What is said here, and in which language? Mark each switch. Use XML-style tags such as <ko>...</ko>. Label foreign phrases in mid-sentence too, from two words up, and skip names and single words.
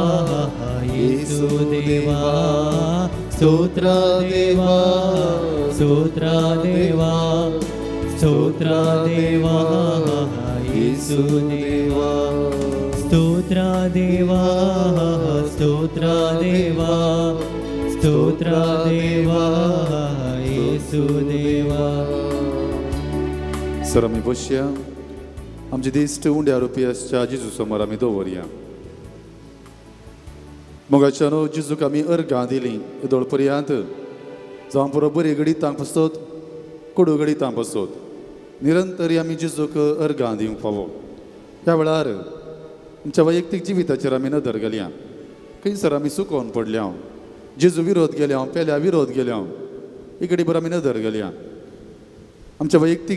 <kn>ಯೇಸು ದೇವಾ ಸ್ತೋತ್ರ ದೇವಾ ಸ್ತೋತ್ರ ದೇವಾ ಸ್ತೋತ್ರ ದೇವಾ ಯೇಸು ದೇವಾ ಸ್ತೋತ್ರ ದೇವಾ ಸ್ತೋತ್ರ ದೇವಾ ಸ್ತೋತ್ರ ದೇವಾ ಯೇಸು ದೇವಾ.</kn> <kok>सर आमी बसया आमचे दिश्ट उंड्या रुपी आसच्या जेजू समोर आमी दवरया. मोगाच्यान जेजूक आमी अर्गां दिलीं येदोळ पर्यंत जावं पुरो बरी घडी तांक पासत कोडू घडिता बसोत निरंतरी आमी जेजूक अर्गां दिवंक फावो ह्या वेळार आमच्या वैयक्तीक जिविताचेर आमी नदर घालया खंयसर आमी सुकोवन पडल्या जेजू विरोध गेल्या पेल्या विरोध गेल्या इकडे बर आमी नदर घालया आमच्या वैयक्तीक</kok>